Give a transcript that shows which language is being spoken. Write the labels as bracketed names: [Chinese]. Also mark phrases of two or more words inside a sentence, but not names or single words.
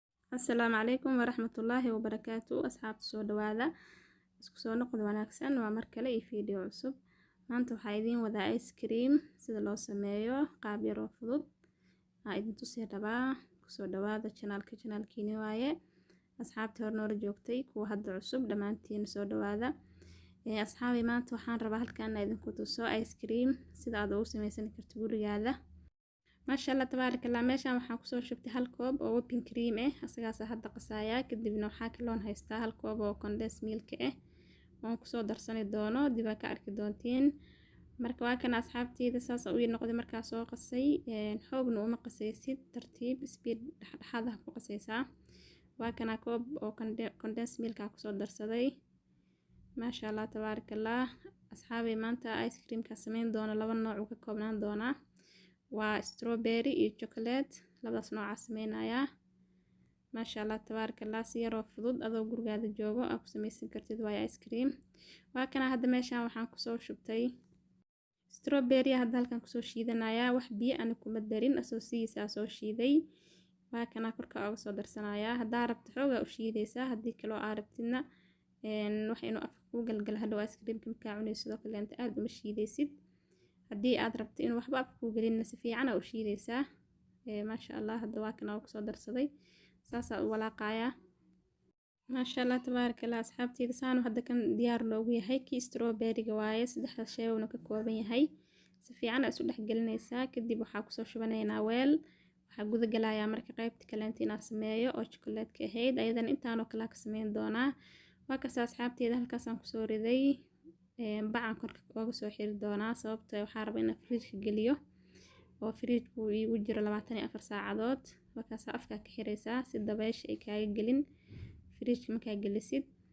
[Arabic] السلام عليكم ورحمة الله وبركاته [Somali] أصحاب soo dhawaada isku soo noqod wanaagsan waa mar kale iyo video cusub maanta waxaa idin wadaa [English] ice cream [Somali] sida loo sameeyo qaab yar oo fudud idin tusi rabaa kusoo dhawaada channelkiini waaye asxaabta hor noola joogtay kuwa hadda cusub dhamaantiin soo dhawaada asxaabi maanta waxaan rabaa halkaan idinku tuso [English] ice cream [Somali] sida aad ugu sameysan karto gurigaada [Arabic] ما شاء الله تبارك الله [Somali] meeshaan waxaan ku soo shubtay hal koob oo [English] whipping cream [Somali] asagaas hadda qasaaya kadibna waxa kaloon haystaa hal koob oo [English] condensed milk [Somali] oo ku soo darsani doono dib ka arki doontiin marka waa kan asxaabteyda saas u noqday markaa soo qasay xoogna uma qasaysid tartiib speed dhaxdhaxaad ku qasaysaa waa kana koob oo [English] condensed milk [Somali] ku soo darsaday [Arabic] ما شاء الله تبارك الله [Somali] asxaabi maanta [English] ice cream [Somali] ka sameyn doono laba nooc oo ka koobnaan doona waa strawberry iyo chocolate labadaas nooc sameynaya [Arabic] ما شاء الله تبارك الله [Somali] si yar oo fudud adoo gurigaada joogo aad ku sameysan kartid waa [English] ice cream [Somali] waa kana hadda meeshaan waxaan ku soo shubtay strawberry hadda halkan ku soo shiidanaya wax biyo aan kuma darin asoo soo shiiday waa kana korka uga soo darsanaya hadaa rabto xoog u shiidaysaa hadii kale oo arabtidna wax inuu afka ku galgal hadhow [English] ice cream [Somali] ka cunayso sidoo kale inta aad uma shiidaysid haddii aad rabto in waxba afka ku galin si fiican u shiidaysaa [Arabic] ما شاء الله [Somali] hadda waa kana ku soo darsaday saas u walaaqaya [Arabic] ما شاء الله تبارك الله [Somali] asxaabteyda saan hadda kan diyaar loogu yahay ki strawberry ga waaye saddexda shay oo ka kooban yahay si fiican isu dhex gelinaysaa kadib waxa ku soo shubanaynaa weel waxa guda galaya marka qaybta kale inta sameeyo oo chocolate ka ahayd ayadan intaan oo kala ka sameyn doonaa waa ka asxaabteyda halkaas aan ku soo riday bacan korka uga soo xiri doonaa sababtoo waxaa rabaa in fridge geliyo oo fridge-ku uu jiro 24 saacadood markaas afka ka xiraysaa si dabaysha ay kaaga gelin fridge markaa gelisid